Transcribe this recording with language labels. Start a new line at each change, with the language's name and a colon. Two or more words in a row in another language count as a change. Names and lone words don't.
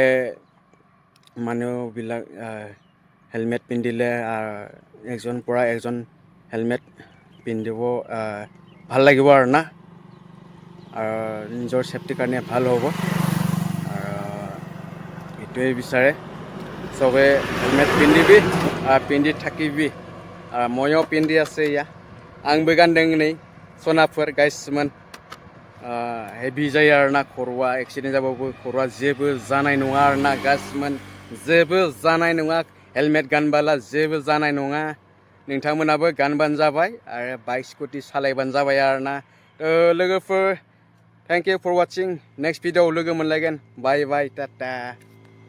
Assamese: মানুহবিলাক হেলমেট পিন্ধিলে এজনৰ পৰা এজন হেলমেট পিন্ধিব ভাল লাগিব আৰু না আৰু নিজৰ চেফটিৰ কাৰণে ভাল হ'ব আৰু এইটোৱে বিচাৰে চবে হেলমেট পিন্ধি থাকিবি ময়ো পিন্ধি আছে
Bodo: आंबो गानदों नै सनाफोर गाइसमोन हेभि जायो आरोना खर'आ एक्सिडेन्ट जाबाबो खर'आ जेबो जानाय नङा आरोना गाइसमोन जेबो जानाय नङा हेलमेट गानबाला जेबो जानाय नङा नोंथांमोनाबो गानबानो जाबाय आरो बाइक स्कुटि सालायबानो जाबाय आरोना लोगोफोर
English: thank you for watching next
Bodo: भिडिअ'आव लोगो मोनलायगोन बाय टाटा